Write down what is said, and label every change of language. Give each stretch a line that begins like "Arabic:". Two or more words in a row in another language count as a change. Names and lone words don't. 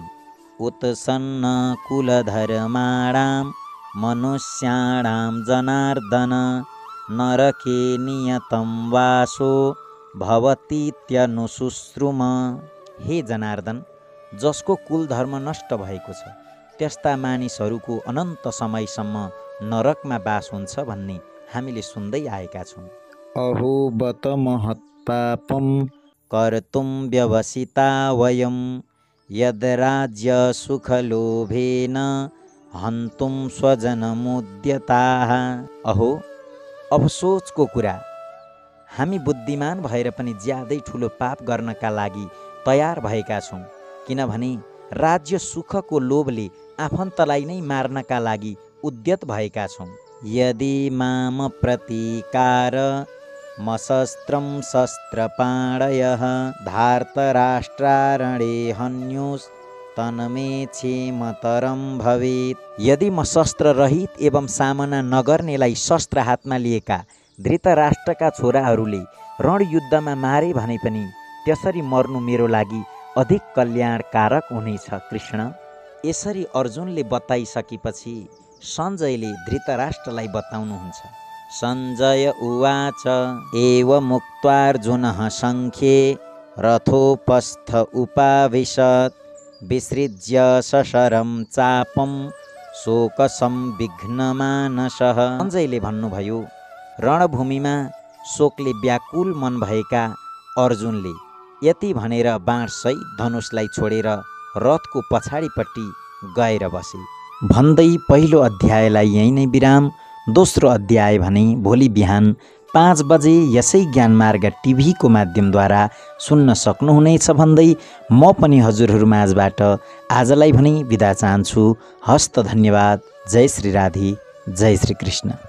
Sanskrit: उत्सन्न कुलधर्माणां मनुष्याणां जनार्दन, नरके नियतं वासो भवतीत्यनुशुश्रुम।
Nepali: हे जनार्दन, जसको कुल धर्म नष्ट भएको छ त्यस्ता मानिसहरूको अनन्त समयसम्म नरकमा बास हुन्छ भन्ने हामीले सुन्दै आएका छौँ।
Sanskrit: अहो बत महत्पापं कर्तुं व्यवसिता वयं, यद्राज्यसुखलोभेन हन्तुं स्वजनमुद्यताः।
Nepali: अहो अफसोचको कुरा, हामी बुद्धिमान भएर पनि ज्यादै ठुलो पाप गर्नका लागि तयार भएका छौँ, किनभने राज्य सुखको लोभले आफन्तलाई नै मार्नका लागि उद्यत भएका छौँ।
Sanskrit: यदि माम प्रतीकार मशस्त्रं शस्त्रपाणयः, धार्तराष्ट्रारणे हन्युस्तन्मे क्षेमतरं भवेत्।
Nepali: यदि म शस्त्र रहित एवं सामना नगर्नेलाई शस्त्र हातमा लिएका धृतराष्ट्रका छोराहरूले रणयुद्धमा मारे भने पनि त्यसरी मर्नु मेरो लागि अधिक कल्याणकारक हुनेछ कृष्ण। यसरी अर्जुनले बताइसकेपछि सञ्जयले धृतराष्ट्रलाई बताउनुहुन्छ।
Sanskrit: सञ्जय उवाच एवमुक्त्वार्जुनः सङ्ख्ये रथोपस्थ उपाविशत्, विसृज्य सशरं चापं शोकसंविघ्नमानसः।
Nepali: सञ्जयले भन्नुभयो, रणभूमिमा शोकले व्याकुल मन भएका अर्जुनले यति भनेर बाणसहित धनुषलाई छोडेर रथको पछाडिपट्टि गएर बसे। भन्दै पहिलो अध्यायलाई यही नै विराम। दोस्रो अध्याय भने भोलि बिहान 5 बजे यसै ज्ञानमार्ग टिभीको माध्यमद्वारा सुन्न सक्नुहुनेछ भन्दै म पनि हजुरहरू माझबाट आजलाई भने बिदा चाहन्छु। हस्त धन्यवाद। जय श्री राधे, जय श्री कृष्ण।